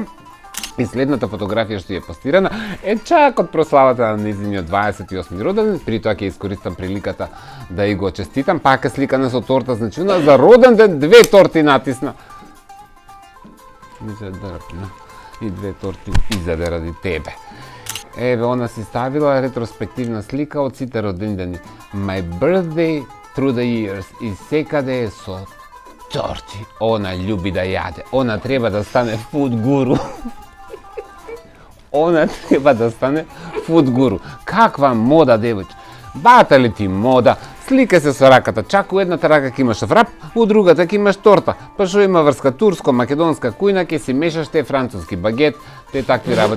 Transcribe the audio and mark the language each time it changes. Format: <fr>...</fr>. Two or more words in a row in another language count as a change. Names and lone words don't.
<mk>И следната фотографија што е постирана е чак од прославата на низиниот 28 роденден, при тоа ќе искористам приликата да и го честитам, пак е сликана со торта, значи за роден ден 2 торти натисна. И 2 торти изаде ради тебе. Еве, она си ставила ретроспективна слика од сите родендени.</mk> <en>My birthday through the years</en> <mk>и секаде е со торти. Она љуби да јаде. Она треба да стане food гуру. Она треба да стане food гуру. Каква мода, девојче. Бата ли ти мода? Слика се со раката. Чак у едната рака ќе имаш врап, у другата ќе имаш торта. Па што има врска турско, македонска кујна, ќе си мешаш те француски багет, те такви работи.</mk>